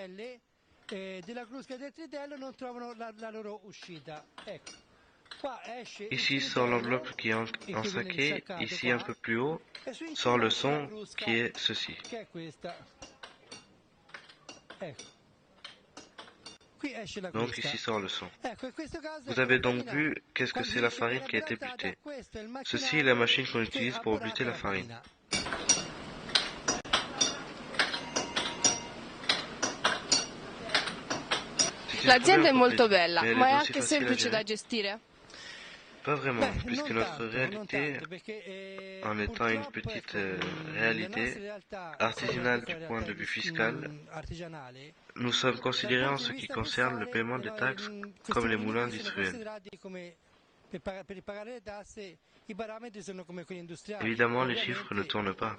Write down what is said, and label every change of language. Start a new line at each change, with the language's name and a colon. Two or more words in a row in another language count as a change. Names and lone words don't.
French: Ici sort l'enveloppe qui est ensaquée, ici un peu plus haut, sort le son qui est ceci. Donc ici sort le son. Vous avez donc vu qu'est-ce que c'est la farine qui a été bleutée. Ceci est la machine qu'on utilise pour bleuter la farine.
Italian: L'azienda è molto bella, ma è anche semplice da gestire?
French: Pas vraiment, puisque notre réalité, en étant une petite réalité artisanale du point de vue fiscal, nous sommes considérés en ce qui concerne le paiement des taxes comme les moulins industriels. Évidemment, les chiffres ne tournent pas.